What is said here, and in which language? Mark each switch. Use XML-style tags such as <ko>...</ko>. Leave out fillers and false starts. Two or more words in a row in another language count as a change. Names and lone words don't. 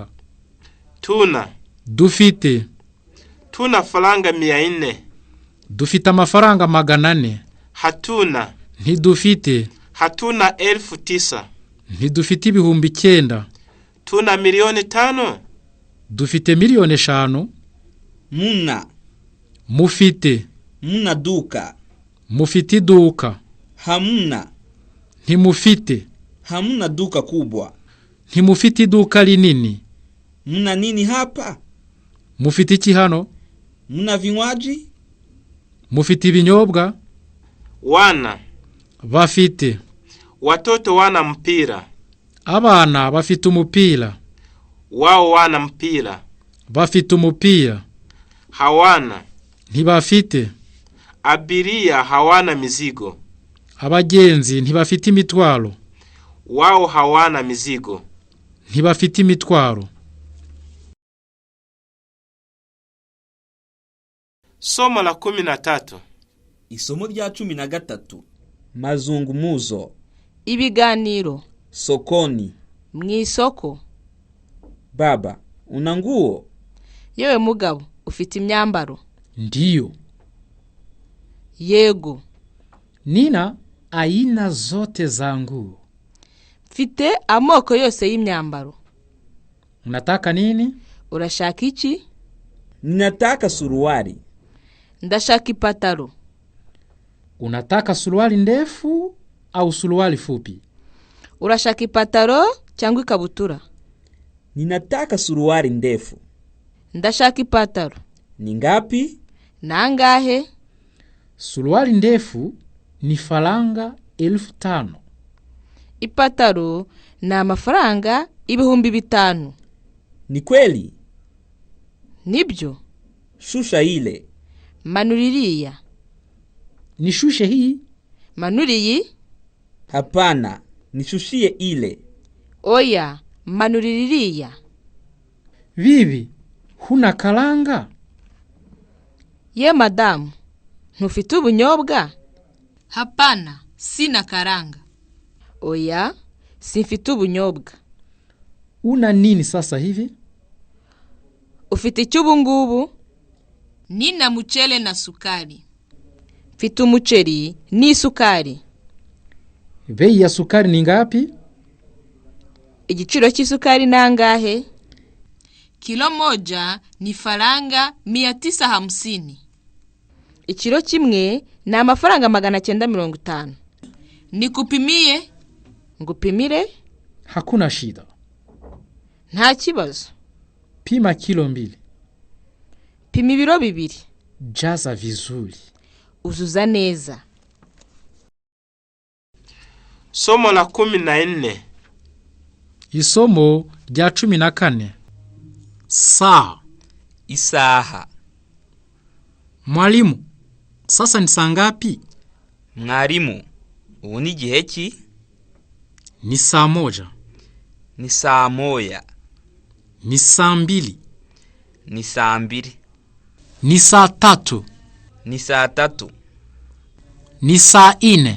<sw>Tuna.</sw> <rw>Dufite.</rw> <sw>Tuna faranga 400.</sw> <rw>Dufite amafaranga 400.</rw> <sw>Hatuna.</sw> <rw>Ntidufite.</rw> <sw>Hatuna 9,000.</sw> <rw>Ntidufite ibihumbi 9.</rw> <sw>Tuna 5,000,000.</sw> <rw>Dufite 5,000,000.</rw> <sw>Muna.</sw> <rw>Mufite.</rw> <sw>Muna duka.</sw> <rw>Mufite iduka.</rw> <sw>Hamuna.</sw> <rw>Ntimufite.</rw> <sw>Hamuna duka kubwa.</sw> <rw>Ntimufite iduka rinini.</rw> <sw>Muna nini hapa?</sw> <rw>Mufite iki hano?</rw> <sw>Muna vinywaji?</sw> <rw>Mufite ibinyobwa?</rw> <sw>Wana.</sw> <rw>Bafite.</rw> <sw>Watoto wana mpira.</sw> <rw>Abana bafite umupira.</rw> <sw>Wao wana mpira.</sw> <rw>Bafite umupira.</rw> <sw>Hawana.</sw> <rw>Ntibafite.</rw> <sw>Abiria hawana mizigo.</sw> <rw>Abagenzi ntibafite imitwaro.</rw> <sw>Wao hawana mizigo.</sw> <rw>Ntibafite imitwaro.</rw> <sw>Somo la 13.</sw> <rw>Isomo rya 13. Mazungumuzo. Ibiganiro.</rw> <sw>Sokoni.</sw> <rw>Mwisoko.</rw> <sw>Baba, una nguo?</sw> <rw>Yewe mugabo, ufite imyambaro?</rw> <sw>Ndiyo.</sw> <rw>Yego.</rw> <sw>Nina aina zote za nguo.</sw> <rw>Mfite amoko yose y'imyambaro.</rw> <sw>Unataka nini?</sw> <rw>Urashaka iki?</rw> <sw>Ninataka suruali.</sw> <rw>Ndashaka ipataro.</rw> <sw>Unataka suruali ndefu au suruali fupi?</sw> <rw>Urashaka ipataro cyangwa ikabutura?</rw> <sw>Ninataka suruali ndefu.</sw> <rw>Ndashaka ipataro.</rw> <sw>Ni ngapi?</sw> <rw>Nangahe?</rw> <sw>Suruali ndefu ni faranga 5,000.</sw> <rw>Ipataro ni amafaranga 5,000.</rw> <sw>Ni kweli?</sw> <rw>Nibyo.</rw> <sw>Shusha ile.</sw> <rw>Manuririya.</rw> <sw>Nishushe hii?</sw> <rw>Manuriyi?</rw> <sw>Hapana, nishushie ile.</sw> <rw>Oya, manuririya.</rw> <sw>Bibi, huna karanga?</sw> <rw>Ye madamu, ntufite ubunyobwa?</rw> <sw>Hapana, sina karanga.</sw> <rw>Oya, simfite ubunyobwa.</rw> <sw>Una nini sasa hivi?</sw> <rw>Ufite icyubu ngubu?</rw> <sw>Nina mchele na sukari.</sw> <rw>Mfite umuceri n'isukari.</rw> <sw>Bei ya sukari ni ngapi?</sw> <rw>Igiciro cy'isukari nangahe?</rw> <sw>Kilo moja ni faranga 950.</sw> <rw>Ikiro kimwe ni amafaranga 950.</rw> <sw>Nikupimie?</sw> <rw>Ngupimire?</rw> <sw>Hakuna shida.</sw> <rw>Nta kibazo.</rw> <sw>Pima kilo 2.</sw> <rw>Pima ibiro 2.</rw> <sw>Jaza vizuri.</sw> <rw>Uzuza neza.</rw> <sw>Somo la 14.</sw> <rw>Isomo rya 14.</rw> <sw>Saa.</sw> <rw>Isaha.</rw> <sw>Mwalimu, sasa ni saa ngapi?</sw> <rw>Mwarimu, ubu ni igihe ki?</rw> <sw>Ni saa 1.</sw> <rw>Ni saa moya.</rw> <sw>Ni saa 2.</sw> <rw>Ni saa 2.</rw> <sw>Ni saa 3.</sw> <rw>Ni saa 3.</rw> <sw>Ni saa 4.</sw>